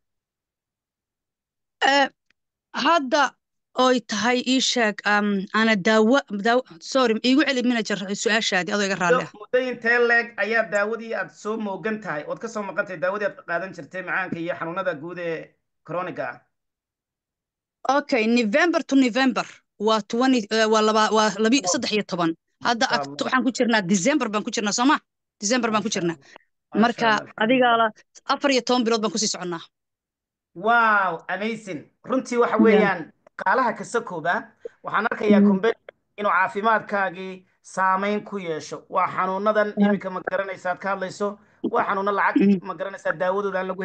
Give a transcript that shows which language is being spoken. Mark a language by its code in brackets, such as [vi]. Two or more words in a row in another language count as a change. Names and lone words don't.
[so] hadda oy tahay ii sheeg ana daawo sorry iigu celi manager su-aashaadii adoo iga raalli ah muddo intee leeg ayaa daawadii aad soo moogan tahay ood ka soo maqan tahay daawadii aad qaadan jirtay macaanka iyo xanuunada guud ee chroniga ah okay [en] November to November [so] waa 20 waa labi 13 hadda [ar] ما شاء الله [so] waxaan ku jirnaa December baan ku jirnaa Soomaa December [ar] ما [so] baan ku [ar] شاء [so] jirnaa [ar] الله ما [so] marka [ar] شاء الله الحمد [so] adiga [ar] لله [so] 14 bilood baan ku sii soconnaa [en] wow amazing [so] runtii waxa yeah weeyaan qaalaha kasta kooba waxaan arkayaa company inuu caafimaadkaagii saameyn ku yeesho waa xanuunadan iminka ma garanaysaad ka hadlayso waa xanuuno lacag ma garanaysaa daawadooda aan lagu